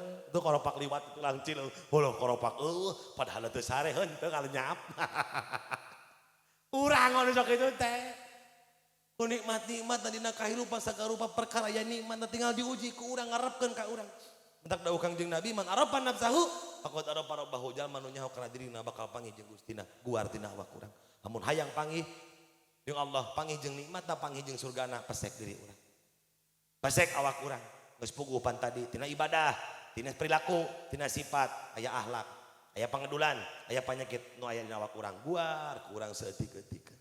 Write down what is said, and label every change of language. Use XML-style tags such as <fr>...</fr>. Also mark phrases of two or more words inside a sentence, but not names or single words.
<su>Itu koropak liwat itu langcil. Holoh koropak padahal teu sare heun teu kalenyap. Urang anu sok kitu teh. Ku nikmat-nikmat dina kahirupan sagarupa perkara aya nikmat tinggal diuji ku urang ngarepkeun ka urang. Entak dawuh Kangjeng Nabi</su> <ar>من عرف نفسه فقد عرف ربه</ar> <su>jalma nu nyaho kana dirina bakal panggih jeung Gustina guar tina awak urang. Amun hayang panggih jeung Allah panggih jeung nikmatna panggih jeung surgana pesek diri urang. Pesek awak urang geus pugupan tadi tina ibadah, tina perilaku, tina sifat, aya akhlak, aya pangedulan, aya panyakit nu aya dina awak urang guar ku urang saeutik-eutikeun.</su>